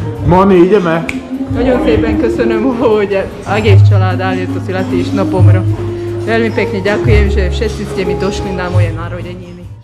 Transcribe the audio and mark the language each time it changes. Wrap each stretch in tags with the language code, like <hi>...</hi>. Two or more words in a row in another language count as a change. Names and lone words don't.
<sk>Moni, ideme?</sk> <hu>Nagyon szépen köszönöm, hogy egész család eljött a születésnapomra.</hu> <sk>Veľmi pekne ďakujem, že všetci ste mi došli na moje narodeniny.</sk>